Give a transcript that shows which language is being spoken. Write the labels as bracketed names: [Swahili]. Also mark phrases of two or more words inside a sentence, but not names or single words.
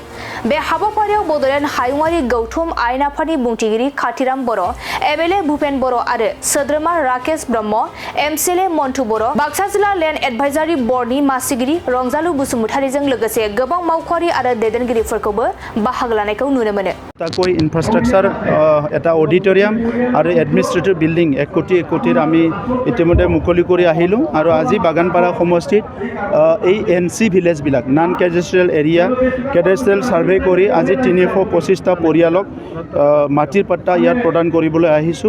[Bodo] बे हाबाफारियाव बड'लेण्ड हायुङारि गौथुम आयेन आफादनि बुंथिगिरि खाथिराम बर', एमएलए भुपेन बर' आरो सोद्रोमा राकेश ब्रह्म, एमसिएलए मन्टु बर', बाक्सा जिल्ला [English] land advisory board [Bodo] मासिगिरि रंजालु बसुमतारीजों लोगोसे गोबां मावख'आरि आरो दैदेनगिरिफोरखौबो बाहागो लानायखौ नुनो मोनो। [Assamese] তাকৈ ইনফ্ৰাষ্ট্ৰাকচাৰ এটা অডিটৰিয়াম আৰু [English] administrative building [Assamese] 1 কোটিৰ আমি ইতিমধ্যে মুকলি কৰি আহিলোঁ আৰু আজি বাগানপাৰা সমষ্টিত এই এনচি ভিলেজবিলাক [English] non cadastral area cadastral survey [Assamese] কৰি আজি 325টা পৰিয়ালক মাটিৰ পাট্টা ইয়াত প্ৰদান কৰিবলৈ আহিছোঁ।